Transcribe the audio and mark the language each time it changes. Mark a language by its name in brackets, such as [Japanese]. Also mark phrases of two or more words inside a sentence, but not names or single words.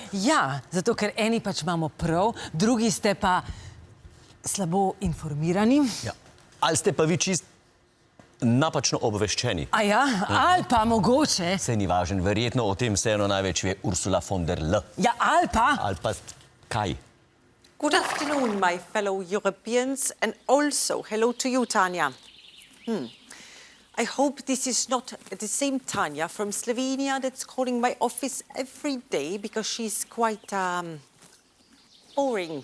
[Slovenian] Ja, zato ker eni pač imamo prav, drugi ste pa slabo informirani. Ja. Ali ste pa vi čist napačno obveščeni? A ja, ali pa mogoče. Saj ni važen, verjetno o tem vseeno največ ve Ursula von der Leyen. Ja, ali pa. Ali pa kaj? [English] Good afternoon, my fellow Europeans, and also hello to you, Tanya. I hope this is not the same Tanya from Slovenia that's calling my office every day because she's quite boring.